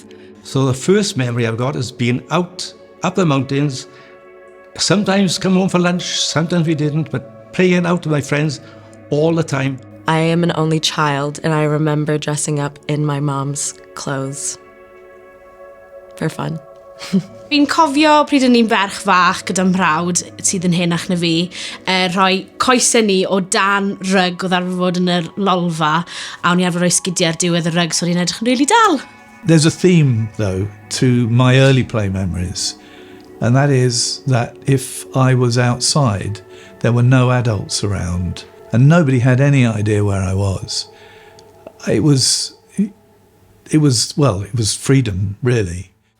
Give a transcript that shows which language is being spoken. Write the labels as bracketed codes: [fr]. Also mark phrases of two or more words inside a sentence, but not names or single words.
[en] So the first memory I've got is being out up the mountains, sometimes come home for lunch, sometimes we didn't, but playing out with my friends all the time. I am an only child and I remember dressing up in my mom's clothes for fun. [cy] Fi'n cofio pryd o'n i'n ferch fach gyda mrawd sydd yn henach na fi, rhoi coesau ni o dan rug oedd arfer fod yn y lolfa, a o'n i arfer rhoi sgidiau ar diwedd y rug, so o'n i'n edrych yn rili dal. [en] There's a theme, though, to my early play memories, and that is that if I was outside, there were no adults around, and nobody had any idea where I was. It was freedom, really.